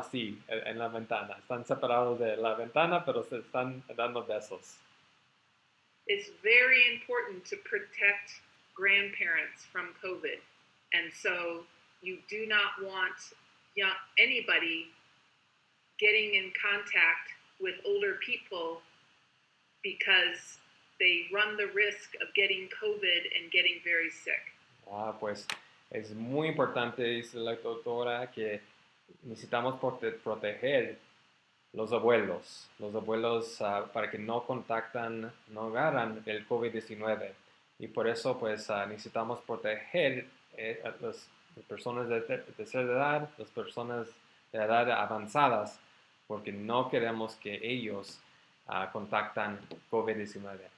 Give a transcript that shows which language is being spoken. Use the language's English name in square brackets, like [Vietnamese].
[Spanish] Así, en la ventana. Están separados de la ventana, pero se están dando besos. [English] It's very important to protect grandparents from COVID. And so you do not want anybody getting in contact with older people because they run the risk of getting COVID and getting very sick. [Spanish] Pues es muy importante, dice la doctora, que necesitamos proteger los abuelos para que no agarran el COVID-19. Y por eso pues necesitamos proteger a las personas de tercera edad, las personas de edad avanzadas, porque no queremos que ellos contactan COVID-19.